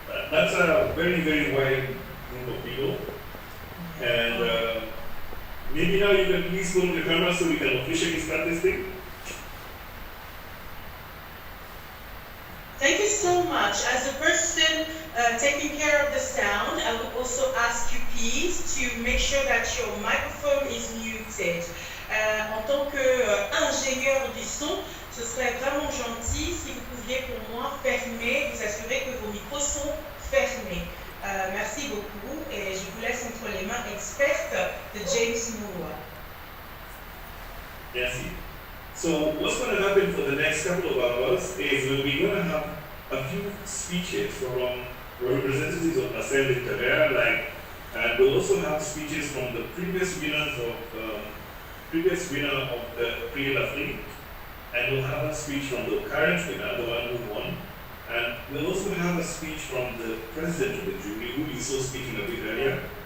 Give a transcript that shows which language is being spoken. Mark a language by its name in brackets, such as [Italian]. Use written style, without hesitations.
[English] That's a very, very wide group of people. And maybe now you can please go to the camera so we can officially start this thing. Thank you so much. As a person taking care of the sound, I would also ask you please to make sure that your microphone is muted. [French] En tant qu'ingénieur du son, ce serait vraiment gentil si vous pouviez pour moi fermer, vous assurer que vos micros sont fermés. Merci beaucoup et je vous laisse entre les mains expertes de James MOI. Merci. [English] So what's going to happen for the next couple of hours is we're going to have a few speeches from representatives of Littéraire, and we'll also have speeches from the previous winner of the PRIX AFRIQUES, and we'll have a speech from the current winner, the one who won, and we'll also have a speech from the president of the jury, who you saw speaking a bit earlier.